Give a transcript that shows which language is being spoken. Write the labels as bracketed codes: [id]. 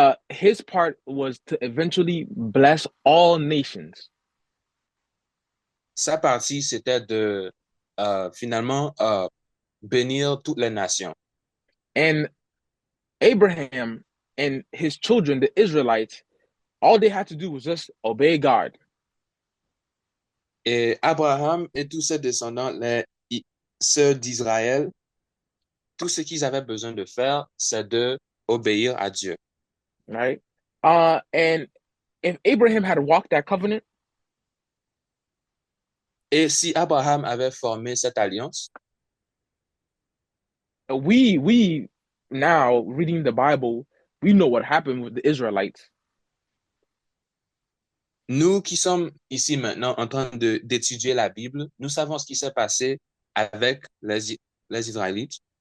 [en] His part was to eventually bless all nations. [fr] Sa partie, c'était de finalement bénir toutes les nations. [en] And Abraham and his children, the Israelites, all they had to do was just obey God. [fr] Et Abraham et tous ses descendants, les sœurs d'Israël, tout ce qu'ils avaient besoin de faire, c'est de obéir à Dieu. [en] Right? And if Abraham had walked that covenant, [fr] et si Abraham avait formé cette alliance, [en] we now reading the Bible, we know what happened with the Israelites. [fr] Nous qui sommes ici maintenant en train d'étudier la Bible, nous savons ce qui s'est passé avec les Israélites.